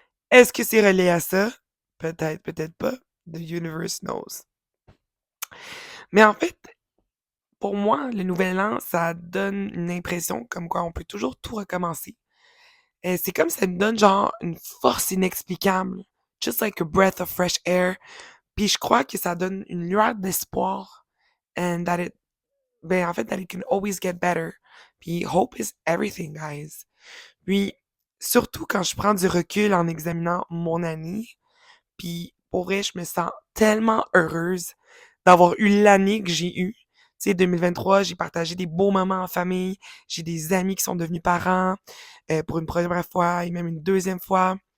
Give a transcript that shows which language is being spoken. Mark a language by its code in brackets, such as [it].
[fr] Est-ce que c'est relié à ça? Peut-être, peut-être pas. [en] The universe knows. [fr] Mais en fait, pour moi, le nouvel an, ça donne une impression comme quoi on peut toujours tout recommencer. C'est comme ça me donne genre une force inexplicable. [en] Just like a breath of fresh air. [fr] Puis je crois que ça donne une lueur d'espoir. [en] And that it, [fr] ben en fait, [en] that it can always get better. Puis hope is everything, guys. [fr] Puis surtout quand je prends du recul en examinant mon année, puis pour vrai, je me sens tellement heureuse d'avoir eu l'année que j'ai eue. Tu sais, 2023, j'ai partagé des beaux moments en famille. J'ai des amis qui sont devenus parents pour une première fois et même une deuxième fois.